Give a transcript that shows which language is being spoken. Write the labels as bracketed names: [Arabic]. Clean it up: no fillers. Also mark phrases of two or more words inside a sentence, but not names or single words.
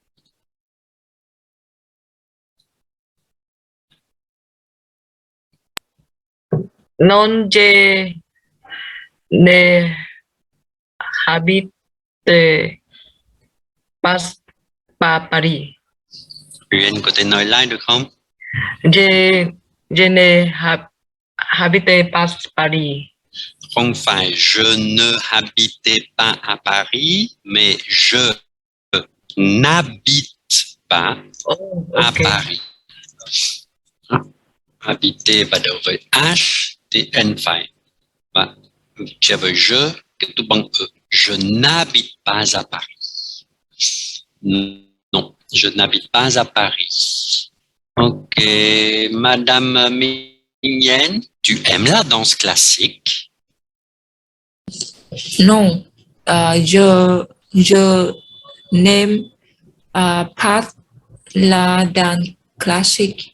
[French] Non, je ne habite pas Paris. [Vietnamese] UN có thể nói lại được không? [French] Je ne habite pas Paris. [Vietnamese] Không phải [French] je ne habitais pas à Paris, mais je n'habite pas à Paris. [Vietnamese] Habiter bắt đầu với H, thì N phải. Và chia với je, kết thúc bằng E. [French] Je n'habite pas à Paris. Non, je n'habite pas à Paris. Ok, Madame Mignène, tu aimes la danse classique? Non, je n'aime pas la danse classique.